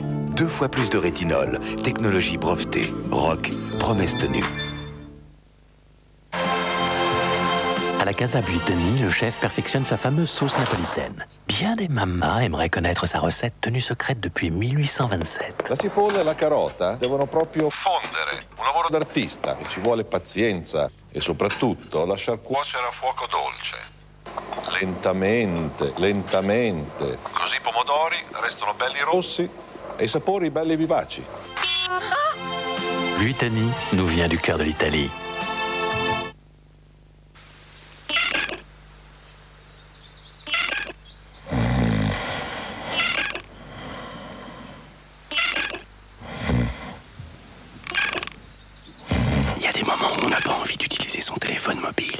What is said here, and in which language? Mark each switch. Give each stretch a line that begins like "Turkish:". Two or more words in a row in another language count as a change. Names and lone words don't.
French: 2 fois plus de rétinol. Technologie brevetée. Rock, promesse tenue. À la Casa Buitoni, le chef perfectionne sa fameuse sauce napolitaine. Bien des mamas aimeraient connaître sa recette tenue secrète depuis 1827.
Italian: La cipolla e la carota devono proprio fondere. Un lavoro d'artista che ci vuole pazienza e soprattutto lasciar cuocere a fuoco dolce. Lentamente, lentamente. Così i pomodori restano belli rossi e i sapori belli vivaci.
French: Buitoni nous vient du cœur de l'Italie. Il y a des moments où on n'a pas envie d'utiliser son téléphone mobile.